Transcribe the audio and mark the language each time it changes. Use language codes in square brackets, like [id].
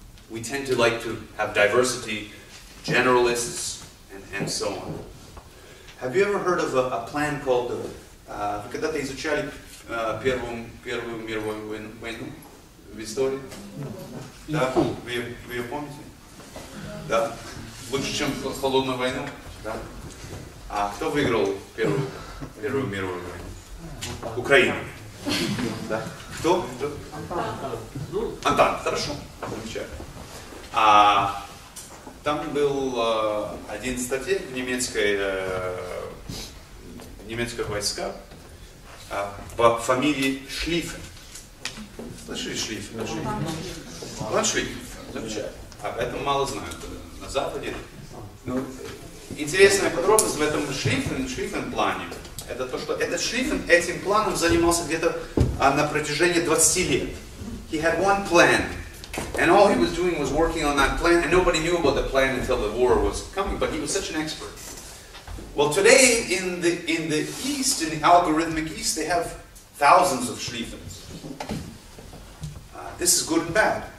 [en] We tend to like to have diversity, generalists, and so on. Have you ever heard of a plan called, [ru] вы когда-то изучали Первую мировую войну в истории? Да? Вы ее помните? Да? Лучше, чем холодную войну? Да? А кто выиграл Первую мировую войну? Украина. Да? Кто? Антант. Хорошо. Замечательно. Там был один стратег немецкой войска по фамилии Шлиффен. Слышали Шлиффен? План Шлиффен. Замечательно. Об этом мало знают на Западе. Но интересная подробность в этом Шлиффен-плане, это то, что этот Шлиффен этим планом занимался где-то на протяжении 20 лет. [en] He had one plan, and all he was doing was working on that plan, and nobody knew about the plan until the war was coming, but he was such an expert. Well, today in the East, in the algorithmic East, they have thousands of Schlieffens. This is good and bad.